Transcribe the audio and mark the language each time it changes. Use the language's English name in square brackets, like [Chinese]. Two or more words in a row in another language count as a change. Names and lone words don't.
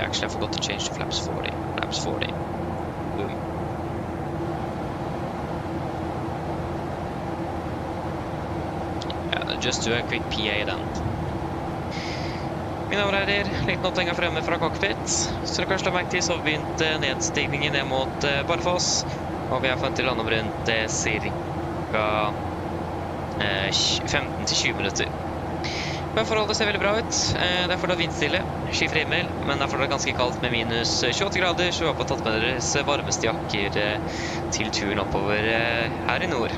[English] Actually, I forgot to change to flaps 40. Flaps 40. Boom. Ja, just do a quick PA then. [Norwegian] Mine damer og herrer, liten opptegning fremme fra cockpit. Så dere kanskje la merke til, så har vi begynt nedstigningen ned mot Bardufoss. Og vi har funnet til lande om rundt cirka 15-20 minutter. Forholdet ser veldig bra ut. Det er fortsatt vindstille, skyfri himmel, men det er fortsatt ganske kaldt med minus 28 grader, så vi håper å ha tatt med deres varmeste jakker til turen oppover her i nord.